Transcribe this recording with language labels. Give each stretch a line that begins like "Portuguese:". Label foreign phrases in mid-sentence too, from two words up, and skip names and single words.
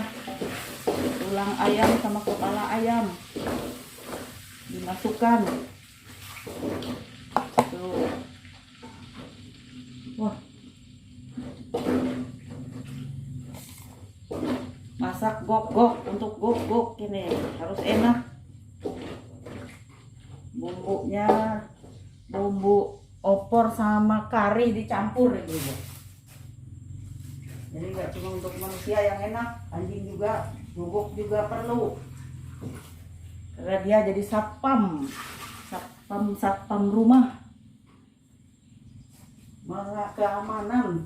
Indonesian: Tulang ayam sama kepala ayam dimasukkan. Tuh. Wah. Masak gok-gok untuk gok-gok ini harus enak. Bumbunya bumbu opor sama kari dicampur ibu. Jadi nggak cuma untuk manusia yang enak, anjing juga, gogok juga perlu. Karena dia jadi satpam rumah, malah keamanan.